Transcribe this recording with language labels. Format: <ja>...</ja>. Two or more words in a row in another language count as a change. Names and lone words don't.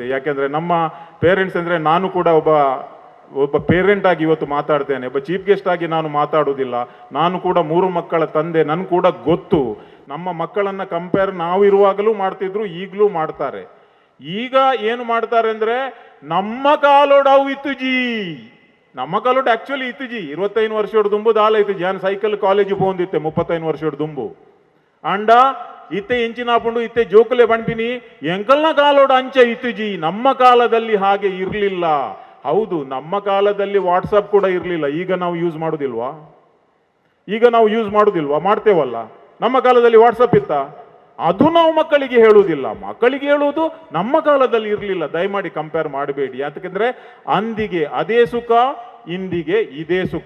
<kn>ಯಾಕೆಂದ್ರೆ ನಮ್ಮ ಪೇರೆಂಟ್ಸ್ ಅಂದ್ರೆ, ನಾನು ಕೂಡ ಒಬ್ಬ ಪೇರೆಂಟ್ ಆಗಿ ಇವತ್ತು ಮಾತಾಡ್ತೇನೆ, ಒಬ್ಬ</kn> <en>chief guest</en> <kn>ಆಗಿ ನಾನು ಮಾತಾಡುವುದಿಲ್ಲ. ನಾನು ಕೂಡ 3 ಮಕ್ಕಳ ತಂದೆ, ನನ್ ಕೂಡ ಗೊತ್ತು. ನಮ್ಮ ಮಕ್ಕಳನ್ನ ಕಂಪೇರ್ ನಾವು ಇರುವಾಗಲೂ ಮಾಡ್ತಿದ್ರು, ಈಗಲೂ ಮಾಡ್ತಾರೆ. ಈಗ ಏನು ಮಾಡ್ತಾರೆ ಅಂದ್ರೆ,</kn> <tcy>ನಮ್ಮ ಕಾಲೋಡಾವು ಇತ್ತು ಜಿ, ನಮ್ಮ ಕಾಲೋಡು ಆಕ್ಚುಲಿ ಇತ್ತಿಜಿ 25 ವರ್ಷೋಡು ದುಂಬು ದಾಲ ಇತ್ತಿಜಿ</tcy> <kn>ನಾನು ಸೈಕಲ್ ಕಾಲೇಜ್ ಹೋಗಿತ್ತೆ</kn> <tcy>35 ವರ್ಷೋಡು ದುಂಬು ಅಂಡ ಇತ್ತೆ ಎಂಚಿನಾಪುಂಡು ಇತ್ತೆ ಜೋಕುಲೆ ಬಣ್ಪಿನಿ ಎಂಕಲ್ನ ಕಾಲೋಡು ಅಂಚೆ ಇತ್ತಿಜಿ.</tcy> <kn>ನಮ್ಮ ಕಾಲದಲ್ಲಿ ಹಾಗೆ ಇರಲಿಲ್ಲ. ಹೌದು, ನಮ್ಮ ಕಾಲದಲ್ಲಿ ವಾಟ್ಸಪ್ ಕೂಡ ಇರಲಿಲ್ಲ. ಈಗ ನಾವು ಯೂಸ್ ಮಾಡೋದಿಲ್ವಾ? ಮಾಡ್ತೇವಲ್ಲ. ನಮ್ಮ ಕಾಲದಲ್ಲಿ ವಾಟ್ಸಪ್ ಇತ್ತ? ಅದು ನಾವು ಮಕ್ಕಳಿಗೆ ಹೇಳುವುದಿಲ್ಲ. ಮಕ್ಕಳಿಗೆ ಹೇಳುವುದು ನಮ್ಮ ಕಾಲದಲ್ಲಿ ಇರಲಿಲ್ಲ. ದಯಮಾಡಿ ಕಂಪೇರ್ ಮಾಡಬೇಡಿ. ಯಾಕಂದ್ರೆ ಅಂದಿಗೆ ಅದೇ ಸುಖ, ಇಂದಿಗೆ ಇದೇ ಸುಖ.</kn>